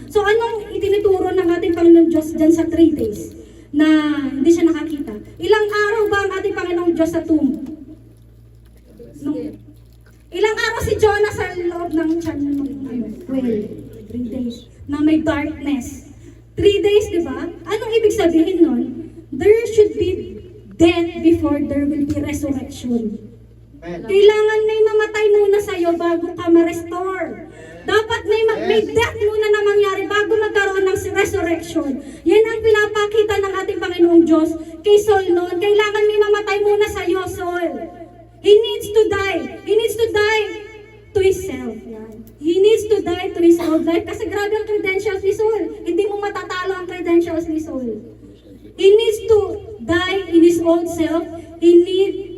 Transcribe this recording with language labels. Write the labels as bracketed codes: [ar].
[tl] So anong itinuturo ng ating Panginoon Diyos dyan sa 3 days na hindi siya nakakita? Ilang araw ba ang ating Panginoong Diyos sa tomb? Ilang araw si Jonah sa loob ng tiyan ng well, 3 days na may darkness. 3 days, di ba? Anong ibig sabihin nun? [en] There should be death before there will be resurrection. [tl] Kailangan may mamatay muna sa'yo bago ka ma-restore. Dapat may death muna na mangyari bago magkaroon ng resurrection. Yan ang pinapakita ng ating Panginoong Diyos kay Saul noon. Kailangan may mamatay muna sa'yo, Saul. [en] He needs to die. He needs to die to himself. Yan. He needs to die to his old life. [tl] Kasi grabe ang credentials ni Saul. Hindi mo matatalo ang credentials ni Saul. [en] He needs to die in his old self. He needs